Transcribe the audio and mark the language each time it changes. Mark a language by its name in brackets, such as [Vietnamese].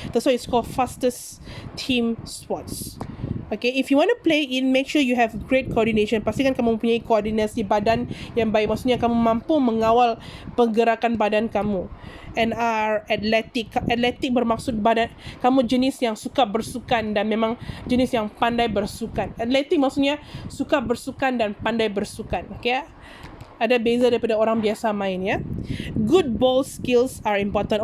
[English] That's why it's called fastest team sports. Okay, if you want to play in, make sure you have great coordination. [Malay] Pastikan kamu mempunyai koordinasi badan yang baik. Maksudnya kamu mampu mengawal pergerakan badan kamu. [English] And are athletic. [Malay] Athletic bermaksud badan kamu jenis yang suka bersukan dan memang jenis yang pandai bersukan. Athletic maksudnya suka bersukan dan pandai bersukan. Okay, ada beza daripada orang biasa main ya. [English] Good ball skills are important.